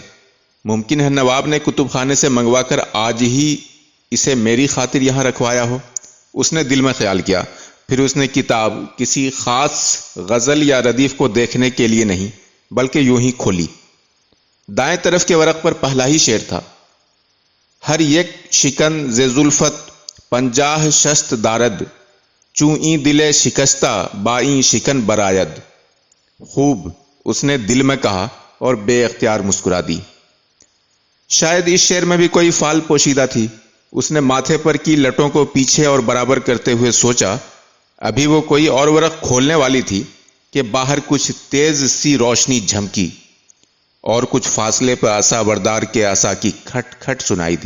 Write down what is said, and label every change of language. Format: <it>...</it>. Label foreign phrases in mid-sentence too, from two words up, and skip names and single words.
<ur>ممکن ہے نواب نے کتب خانے سے منگوا کر آج ہی اسے میری خاطر یہاں رکھوایا ہو، اس نے دل میں خیال کیا۔ پھر اس نے کتاب کسی خاص غزل یا ردیف کو دیکھنے کے لیے نہیں بلکہ یوں ہی کھولی۔ دائیں طرف کے ورق پر پہلا ہی شعر تھا:</ur> <fa>ہر یک شکن ز زلفت 50 شست دارد، چوں این دل شکستہ با این شکن برآید۔</fa> <ur>خوب، اس نے دل میں کہا اور بے اختیار مسکرا دی۔ شاید اس شعر میں بھی کوئی فال پوشیدہ تھی۔ اس نے ماتھے پر کی لٹوں کو پیچھے اور برابر کرتے ہوئے سوچا، ابھی وہ کوئی اور ورق کھولنے والی تھی کہ باہر کچھ تیز سی روشنی جھمکی اور کچھ فاصلے پر عصا بردار کے عصا کی کھٹ کھٹ سنائی دی۔</ur>